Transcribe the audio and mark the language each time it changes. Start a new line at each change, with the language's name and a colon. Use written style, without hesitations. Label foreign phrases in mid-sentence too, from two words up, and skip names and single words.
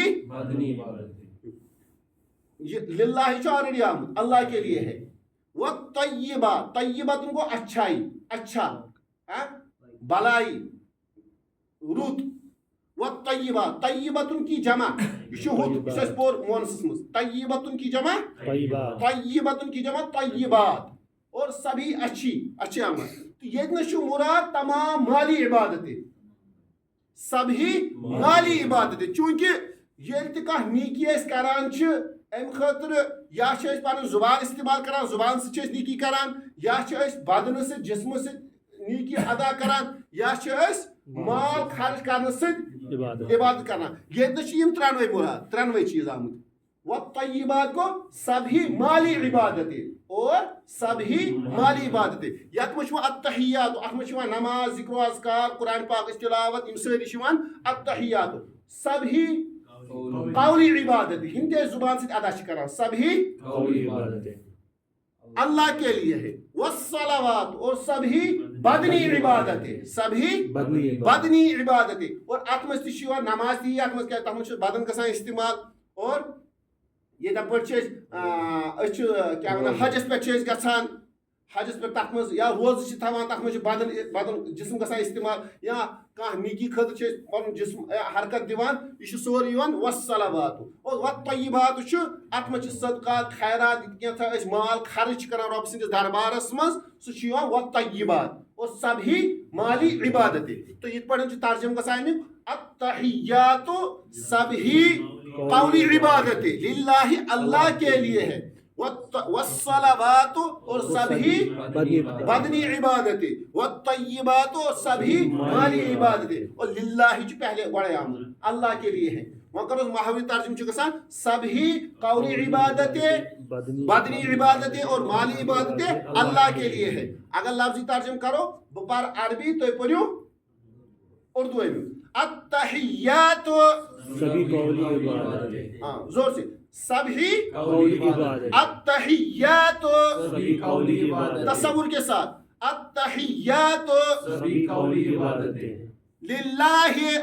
Urdu: بدنی عبادت.
Kashmiri: للہ چھُ آلریڈی آمُت
Urdu: اللہ کے لیے ہے. والطیبات طیبات کو اچھائی اچھا
Kashmiri: بلائی رُت.
Urdu: والطیبات طیبات کی جمع
Kashmiri: یہ چھُ ہُتھ یُس اَسہِ پوٚر مونسس منٛز
Urdu: طیبات کی جمع طیبات کی جمع طیبات اور سبھی اچھی اچھے عمل.
Kashmiri: تو ییٚتنس چھُ مراد
Urdu: تمام مالی عبادتیں سبھی مالی عبادتیں.
Kashmiri: چوٗنٛکہِ ییٚلہِ تہِ کانٛہہ نیکی أسۍ کران چھِ امہِ خٲطرٕ یا چھِ أسۍ پنٕنۍ زُبان استعمال کران زُبان سۭتۍ چھِ أسۍ نیکی کران یا چھِ أسۍ بدنہٕ سۭتۍ جسمہٕ سۭتۍ نیکی ادا کران یا چھِ أسۍ مال خرچ کرنہٕ سۭتۍ عبادت کران. ییٚتنس چھِ یِم ترٛٮ۪نوَے مراد ترٛٮ۪نوَے چیٖز آمٕتۍ.
Urdu: والطیبات کو سبھی مالی عبادتیں اور سبھی مالی عبادتیں.
Kashmiri: یتھ منٛز چھُ یِوان التحیات اتھ منٛز چھُ یِوان نماز ذکر و اذکار قرآن پاکٕچ تلاوت یِم سٲری چھِ یِوان التحیات.
Urdu: سبھی قولی عبادت
Kashmiri: ہم تہِ زبان سۭتۍ ادا چھِ کران سبھی
Urdu: قولی عبادت اللہ کے لیے ہے.
Kashmiri: والصلوات
Urdu: اور سبھی بدنی عبادتیں
Kashmiri: سبھی بدنی عبادتیں اور اتھ منٛز تہِ چھُ یِوان نماز تہِ اتھ منٛز کیٛاہ تتھ منٛز چھُ بدن گژھان استعمال اور یِتھے پٲٹھۍ چھِ أسۍ چھِ کیٛاہ وَنان حجس پٮ۪ٹھ چھِ أسۍ گژھان حجس پٮ۪ٹھ تتھ منٛز یا روزٕ چھِ تھاوان تتھ منٛز چھُ بدن جسم گژھان استعمال یا کانٛہہ نیکی خٲطرٕ چھِ أسۍ پنُن جسم حرکت دِوان یہِ چھُ سورُے یِوان والصلوات. اور والطیبات چھُ اتھ منٛز چھِ صدقات خیرات کینٛژھا أسۍ مال خرٕچ چھِ کران رۄبہٕ سٕنٛدِس دربارس منٛز سُہ چھُ یِوان والطیبات
Urdu: اور سبھی مالی عبادتیں.
Kashmiri: تہٕ یِتھ پٲٹھۍ چھُ ترجمہٕ گژھان امیُک التحیات
Urdu: سبھی قولی عبادتیں
Kashmiri: للہ
Urdu: اللہ کے لیے ہے. والصلوات اور سبھی بدنی عبادتیں والطیبات اور سبھی مالی عبادتیں اور
Kashmiri: للہ چھُ پہلے گۄڈے آمُت
Urdu: اللہ کے لیے ہے.
Kashmiri: وۄنۍ کرو محاوری ترجمہ چھُ گژھان
Urdu: سبھی قولی عبادتیں بدنی عبادتیں اور مالی عبادتیں اللہ کے لیے ہے.
Kashmiri: اگر لفظی ترجمہ کرو بہٕ پرٕ عربی تُہۍ پٔرِو اردو امیُک.
Arabic: التحیات
Urdu: سبھی قولی عبادت ہاں زور سے سبھی قولی عبادت
Arabic: التحیات
Urdu: سبھی قولی عبادت تصور کے ساتھ التحیات سبھی قولی عبادت
Arabic: للہ